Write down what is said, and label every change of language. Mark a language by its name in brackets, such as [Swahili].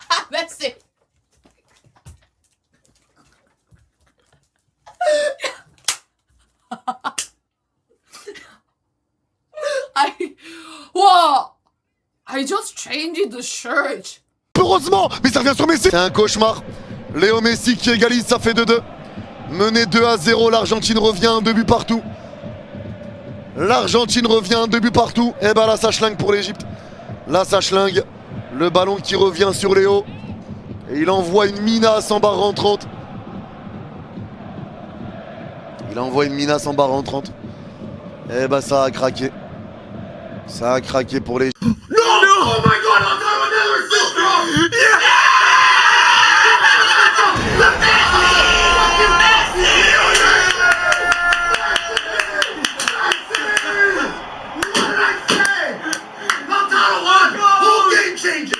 [English] Messi. I just changed the shirt. [French] Heureusement, mais ça revient sur Messi. C'est un cauchemar. Léo Messi qui égalise, ça fait 2-2. Mené 2-0, l'Argentine revient, 2 buts partout. L'Argentine revient, 2 buts partout. Et ben là, ça schlingue pour l'Égypte. Là, ça schlingue. Le ballon qui revient sur Léo. Et il envoie une minace en barre rentrante. Il envoie une minace en barre rentrante. Et ben ça a craqué. Ça a craqué pour les... [English] No! Oh my god, I'll do another assist, bro! Yeah! Fucking Messi! What did I say? Lautaro won! Whole game changes!